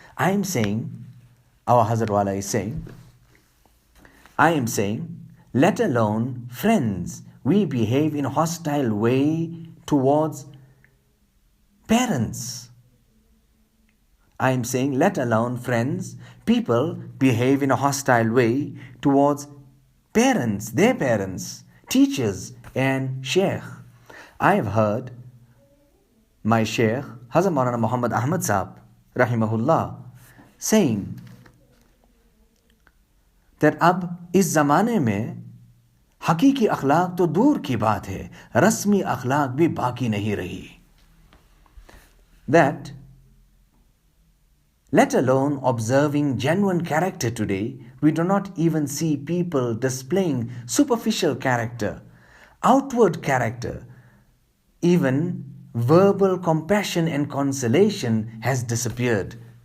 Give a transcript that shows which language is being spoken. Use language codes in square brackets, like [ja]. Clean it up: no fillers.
[en] I am saying, our Hazrat Wala is saying, I am saying, let alone friends, we behave in a hostile way towards parents. I am saying, let alone friends, people behave in a hostile way towards parents, their parents, teachers and Sheikh. I have heard my Sheikh, Hazrat Maulana Mohammad Ahmad Saheb, rahimahullah, saying that [hi] अब इस ज़माने में हकीकी अखलाक तो दूर की बात है, रस्मी अखलाक भी बाकी नहीं रही. [en] That let alone observing genuine character today, we do not even see people displaying superficial character, outward character. Even verbal compassion and consolation has disappeared.